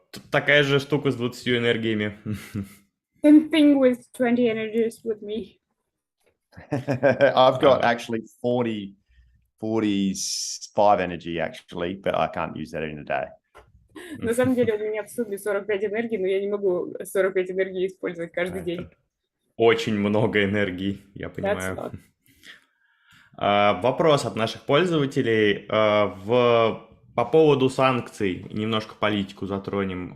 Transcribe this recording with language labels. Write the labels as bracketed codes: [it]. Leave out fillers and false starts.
[ru] Такая же штука с 20 энергиями. [en] Same thing with 20 energies with me. I've got actually 45 energy actually, but I can't use that in a day. [ru] На самом деле у меня в сумме 45 энергий, но я не могу 45 энергий использовать каждый день. Очень много энергии, я понимаю. Вопрос от наших пользователей по поводу санкций, немножко политику затронем.